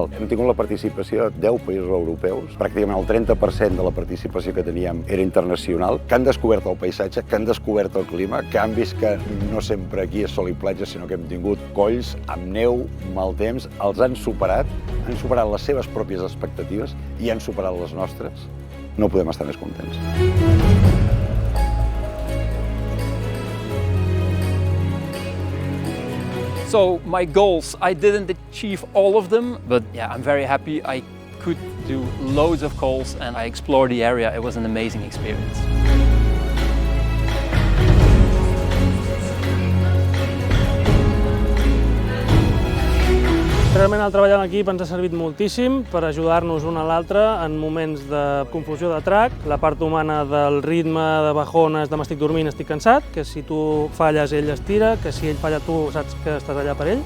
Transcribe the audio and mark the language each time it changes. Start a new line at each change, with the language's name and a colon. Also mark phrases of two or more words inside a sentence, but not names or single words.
Catalan: Hem tingut la participació de 10 països europeus. Pràcticament el 30% de la participació que teníem era internacional, que han descobert el paisatge, que han descobert el clima, que han vist que no sempre aquí és sol i platja, sinó que hem tingut colls amb neu, mal temps, els han superat les seves pròpies expectatives i han superat les nostres. No podem estar més contents.
English: So my goals, I didn't achieve all of them, but yeah, I'm very happy. I could do loads of calls and I explored the area. It was an amazing experience.
Catalan: Realment el treball en equip ens ha servit moltíssim per ajudar-nos un a l'altre en moments de confusió de track. La part humana del ritme, de bajones, de m'estic dormint, estic cansat, que si tu falles ell es tira, que si ell falla tu saps que estàs allà per ell.